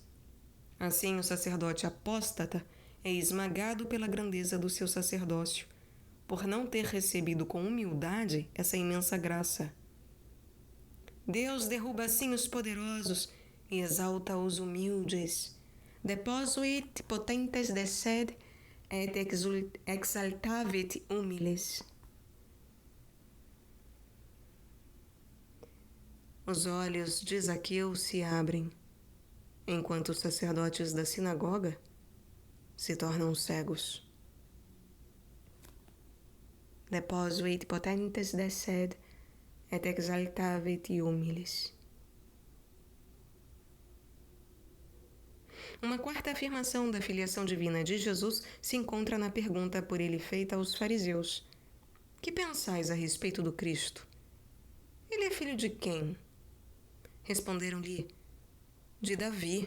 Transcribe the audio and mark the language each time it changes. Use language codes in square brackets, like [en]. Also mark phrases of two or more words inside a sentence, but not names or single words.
[pt] Assim, o sacerdote apóstata é esmagado pela grandeza do seu sacerdócio, por não ter recebido com humildade essa imensa graça. Deus derruba assim os poderosos e exalta os humildes. [la] Deposuit potentes desced et exaltavit humiles. [pt] Os olhos de Zaqueu se abrem, enquanto os sacerdotes da sinagoga se tornam cegos. [la] Deposuit potentes desced et exaltavit humiles. [pt] Uma quarta afirmação da filiação divina de Jesus se encontra na pergunta por ele feita aos fariseus: Que pensais a respeito do Cristo? Ele é filho de quem? Responderam-lhe: De Davi.